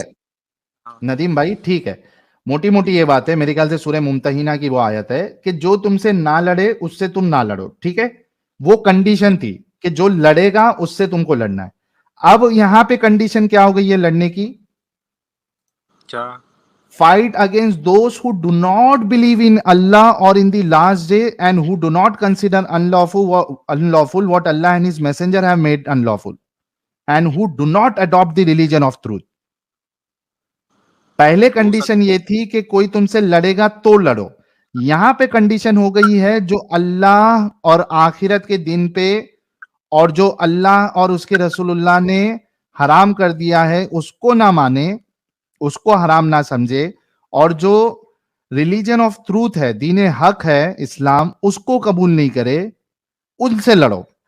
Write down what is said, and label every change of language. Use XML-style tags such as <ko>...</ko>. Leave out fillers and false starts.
<ur>ہے ندیم بھائی، ٹھیک ہے. موٹی موٹی یہ بات ہے، میرے خیال سے سورہ ممتحنہ کی وہ آیت ہے کہ جو تم سے نہ لڑے اس سے تم نہ لڑو. ٹھیک ہے، وہ کنڈیشن تھی کہ جو لڑے گا اس سے تم کو لڑنا ہے. اب یہاں پہ کنڈیشن کیا ہو گئی ہے لڑنے کی؟ کیا؟</ur> <en>Fight against those who do not believe in Allah or in the last day and who do not consider unlawful what Allah and His Messenger have made unlawful and who do not adopt the religion of truth.</en> <ur>پہلے condition یہ تھی کہ کوئی تم سے لڑے گا تو لڑو. یہاں پہ کنڈیشن ہو گئی ہے جو اللہ اور آخرت کے دن پہ اور جو اللہ اور اس کے رسول اللہ نے حرام کر دیا ہے اس کو نہ مانے، اس کو حرام نہ سمجھے، اور جو</ur> <en>religion of truth</en> <ur>ہے، دین حق ہے اسلام، اس کو قبول نہیں کرے، ان سے لڑو.</ur>